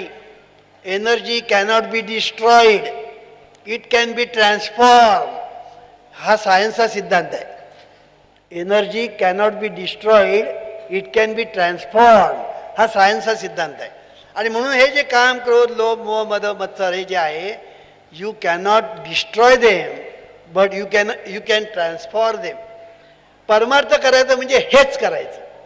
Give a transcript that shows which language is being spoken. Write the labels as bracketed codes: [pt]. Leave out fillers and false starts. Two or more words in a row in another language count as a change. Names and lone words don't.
[en] Energy cannot be destroyed, it can be transform. [mr] हा सायन्सचा सिद्धांत आहे. [en] Energy cannot be destroyed, it can be transform. [mr] हा सायन्सचा सिद्धांत आहे. आणि म्हणून हे जे काम क्रोध लोभ मोह मद मत्सर हे जे आहे, [en] You cannot destroy them but you can transform them. [mr] परमार्थ करायचं म्हणजे हेच करायचं.